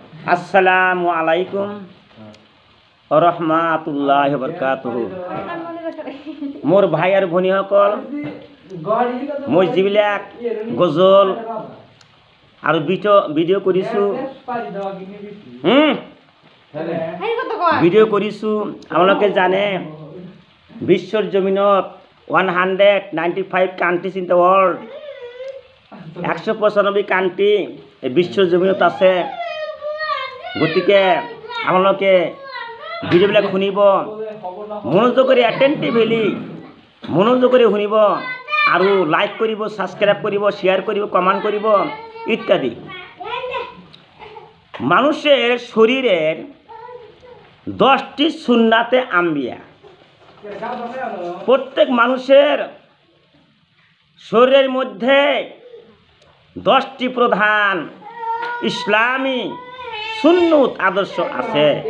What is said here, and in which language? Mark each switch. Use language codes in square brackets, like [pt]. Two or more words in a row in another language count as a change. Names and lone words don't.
[ar] السلام عليكم ورحمة الله وبركاته. [as] মোর ভাই আর ভনী সকল মই যিবিলাক গজল আৰু ভিডিঅ' কৰিছোঁ আপোনালোকে জানে বিশ্বৰ জমিনত 195 [en] countries in the world [as] 195 কাণ্ট্ৰি বিশ্বৰ জমিনত আছে। গতিকে আপোনালোকে ভিডিঅ'বিলাক শুনিব, মনোযোগ কৰি এটেণ্টিভলি মনোযোগ কৰি শুনিব আৰু লাইক কৰিব, ছাবস্ক্রাইব কৰিব, শেয়ার কৰিব, কমেন্ট কৰিব ইত্যাদি। [bn] মানুষের শরীরের 10টি সুন্নাতে আম্বিয়া। প্রত্যেক মানুষের শরীরের মধ্যে 10টি প্রধান ইসলামী সুন্নত আদর্শ আছে।